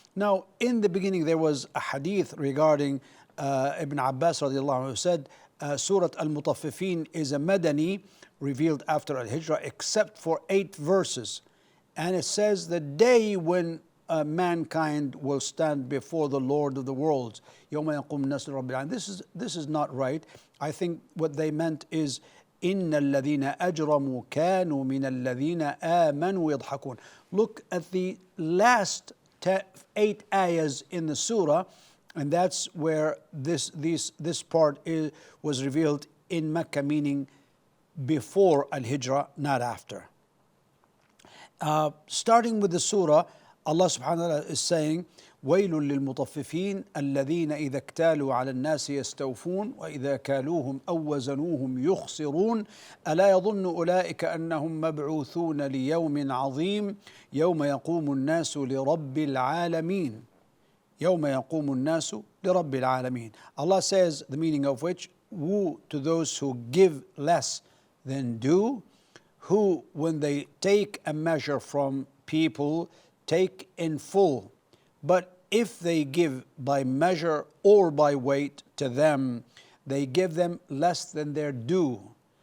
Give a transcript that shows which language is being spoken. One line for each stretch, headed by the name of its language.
English: Now, in the beginning there was a hadith regarding Ibn Abbas radiallahu anhu, who said Surah Al-Mutaffifin is a Madani, revealed after Al-Hijrah, except for 8 verses. And it says the day when mankind will stand before the Lord of the worlds.
Arabic: يَوْمَ يَقُومُ النَّاسُ لِرَبِّ الْعَالَمِينَ.
English: This is not right. I think what they meant is
Arabic: إِنَّ الَّذِينَ أَجْرَمُوا كَانُوا مِنَ الَّذِينَ آمَنُوا يَضْحَكُونَ. Look at the last 8 ayahs in the surah, and that's where this part was revealed in Mecca, meaning before Al-Hijrah, not after.
English: Starting with the surah, Allah subhanahu wa ta'ala is saying,
Arabic: وَيْلٌ لِلْمُطَفِّفِينَ الَّذِينَ إِذَا اكْتَالُوا عَلَى النَّاسِ يَسْتَوْفُونَ وَإِذَا كَالُوهُمْ أَوْ وَّزَنُوهُمْ يُخْسِرُونَ أَلَا يَظُنُّ أُولَٰئِكَ أَنَّهُمْ مَبْعُوثُونَ لِيَوْمٍ عَظِيمٍ يَوْمَ يَقُومُ النَّاسُ لِرَبِّ الْعَالَمِينَ. يَوْمَ يَقُومُ النَّاسُ لِرَبِّ الْعَالَمِينَ.
English: Allah says, the meaning of which, woe to those who give less than do, who, when they take a measure from people, take in full. But if they give by measure or by weight to them, they give them less than their due.